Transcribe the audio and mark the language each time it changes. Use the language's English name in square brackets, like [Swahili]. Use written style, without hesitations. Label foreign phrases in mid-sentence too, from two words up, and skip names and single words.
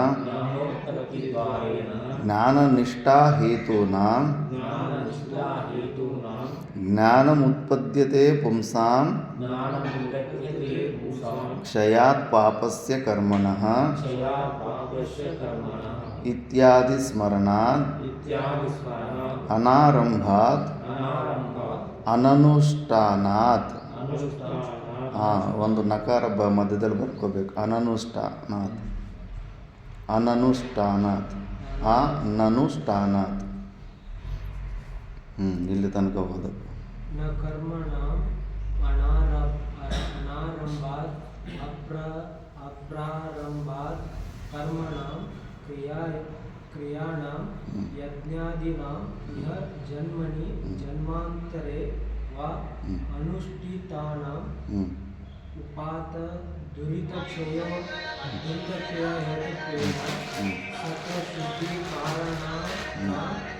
[Sanskrit] ಜ್ಞಾನನಿಷ್ಠಾ ಹೇತೂನಾಂ ಜ್ಞಾನಮುತ್ಪದ್ಯತೆ ಪುಂಸಾಂ ಕ್ಷಯಾತ್ ಪಾಪಸ್ಯ ಕರ್ಮಣಃ ಇತ್ಯಾದಿ ಸ್ಮರಣಾತ್ ಅನಾರಂಭಾತ್ ಅನನುಷ್ಠಾನಾತ್. [Kannada] ಒಂದು ನಕಾರ ಮಧ್ಯದಲ್ಲಿ ಬರ್ಕೋಬೇಕು. [Sanskrit] ಅನನುಷ್ಠಾನಾತ್, ಅನನುಷ್ಠಾನಾತ್, ಅನನುಷ್ಠಾನಾತ್. [Kannada] ಇಲ್ಲಿ ತನಕ ಹೋದ. [Sanskrit] ನ ಕರ್ಮಣಾಂ ಅನಾರಂಭಾತ್ ಅಪ್ರಾರಂಭಾತ್ ಕರ್ಮಣಾಂ ಕ್ರಿಯಾಣಾಂ ಯಜ್ಞಾದೀನಾಂ ಇಹ ಜನ್ಮನಿ ಜನ್ಮಾಂತರೆ ವಾ ಅನುಷ್ಠಿತಾನಾಂ ಉಪಾತ ದುರಿತಕ್ಷಯ ಹೇತುತ್ವೇನ ಸತ್ವಶುದ್ಧಿ ಕಾರಣಾನಾಂ